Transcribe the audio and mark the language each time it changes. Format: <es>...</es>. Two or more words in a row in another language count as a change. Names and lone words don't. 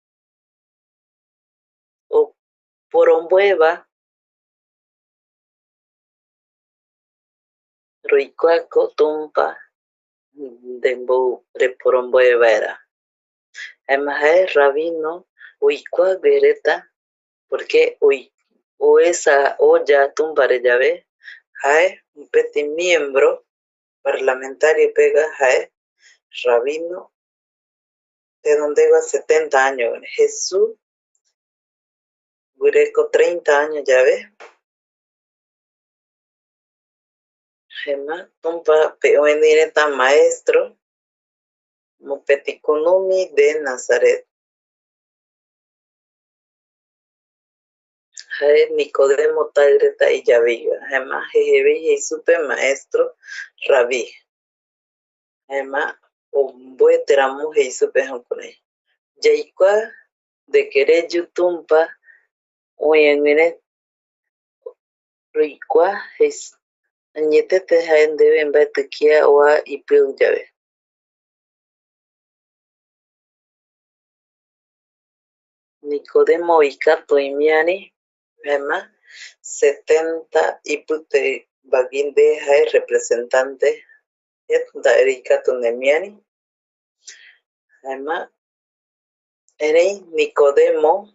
<gui>porombueva roikuako tumpa ndembou reporomboe vaera jaema jae rabino oikuague reta porque oesa oya tumpare yave jae mopeti</gui> <es>miembro parlamentario</es> <gui>pega jae rabino tenondegua 70 años Jesús guireko 30 años llave jaema tumpape oeni reta maestro mopeti kunumi de Nazaret jae Nicodemo taɨ reta iyavíva jaema jejevi jei supe maestro rabí jaema omboeteramo jei supe jukurai yaikua</gui> <es>de que</es> <gui>reju tumpa oñeñire roikua añetete jae ndeve mbaetɨ kia oa ipɨu yave Nicodemo oikatu imiari jaema 70 ipytevagui nde jae representante nda'e ikatu nemiari jaema erei Nicodemo</gui>